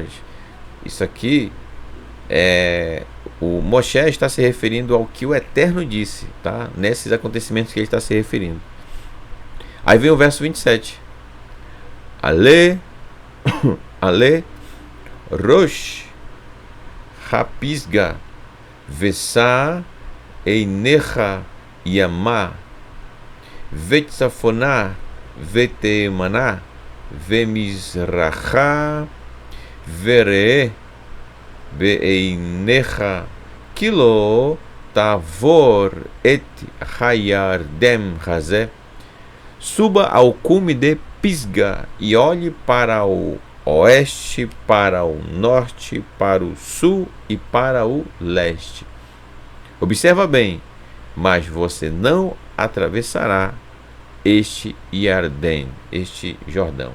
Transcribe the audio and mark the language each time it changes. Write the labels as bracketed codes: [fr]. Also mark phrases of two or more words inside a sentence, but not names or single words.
[pt] Isso aqui o Moshe está se referindo ao que o Eterno disse, tá? Nesses acontecimentos que ele está se referindo. Aí vem o verso 27. [he] עלה ראש הפסגה ושא עיניך ימה וצפנה ותימנה ומזרחה וראה בעיניך כי לא תעבר את הירדן הזה. [pt] Suba ao cume de Pisga e olhe para o oeste, para o norte, para o sul e para o leste. Observa bem, mas você não atravessará este Iardém, este Jordão.